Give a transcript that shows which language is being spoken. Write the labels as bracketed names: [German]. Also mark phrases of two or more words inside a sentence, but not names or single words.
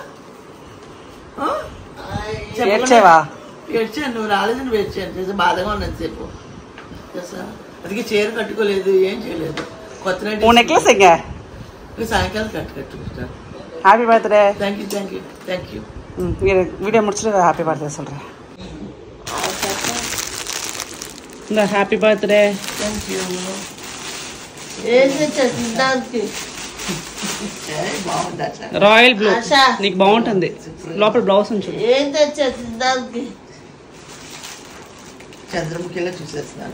[Telugu] ఏడ్చావా? ఏడ్చాను, నువ్వు రాలేదని ఏడ్చాను. బాధగా ఉన్నది సేపు. అందుకే చీర కట్టుకోలేదు, ఏం చేయలేదు. కొత్త నెక్లెస్ ఇంకా సాయంకాలం కట్టుకుంటాను. [English] Happy birthday. Thank you. [Tamil] வீடியோ முடிச்சுட்டு [English] happy birthday [Tamil] சொல்கிறேன். [English] இந்த happy birthday. Thank you. Royal blue [Telugu] నీకు బాగుంటుంది. లోపల బ్లౌజ్ ఉంచు. ఏం తెచ్చా తిందానికి? చంద్రముఖిలో చూసేస్తున్నాను.